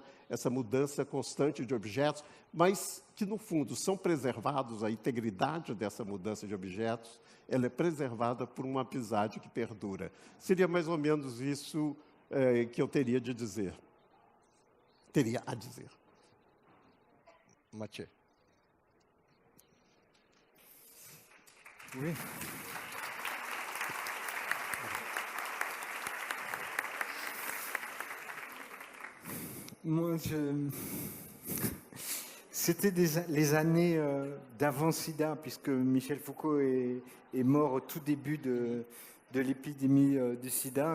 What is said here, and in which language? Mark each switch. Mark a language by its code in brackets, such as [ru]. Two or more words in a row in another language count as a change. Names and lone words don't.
[pt] Essa mudança constante de objetos, mas que, no fundo, são preservados, a integridade dessa mudança de objetos, ela é preservada por uma amizade que perdura. Seria mais ou menos isso que eu teria de dizer. Teria a dizer. [fr] Mathieu. Oui. Moi, c'était les années d'avant-sida, puisque Michel Foucault est mort au tout début de l'épidémie du sida.